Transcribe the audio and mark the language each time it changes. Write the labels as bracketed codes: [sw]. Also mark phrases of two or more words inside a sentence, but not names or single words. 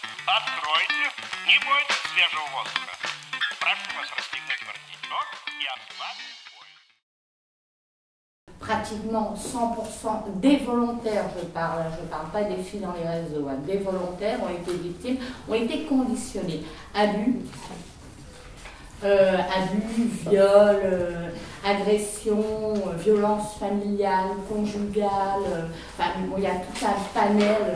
[ru] Откройте, не бойтесь свежего воздуха. Прошу вас расстегнуть воротничок и ослабить пояс. [fr] Pratiquement 100% des volontaires, je parle pas des filles dans les réseaux, hein, des volontaires ont été victimes, ont été conditionnés. Abus, viol, agression, violence familiale, conjugale, enfin bon, il y a tout un panel.